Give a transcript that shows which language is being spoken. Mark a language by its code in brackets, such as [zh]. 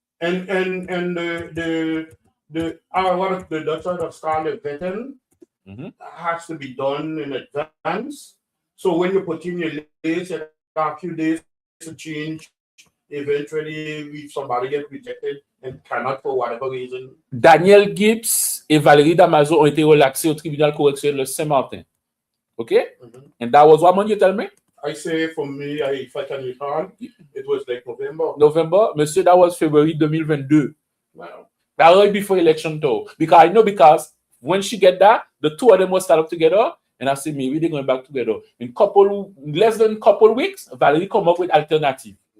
[en] And the what the Dutch of Scarlet vetting has to be done in advance. So when you put in your list, you have a few days to change. Eventually, if somebody gets rejected and cannot for whatever reason. [fr] Daniel Gibbs et Valérie Damaso ont été relaxés au tribunal correctionnel de Saint-Martin. [en] Okay? And that was what month you tell me? I say for me, if I can recall, it was like November. November? Monsieur, that was February 2022. Wow. That was before election though. Because I know because when she get that, the two of them will start up together. And I say, maybe they're going back together. In less than couple weeks, Valérie come up with alternative.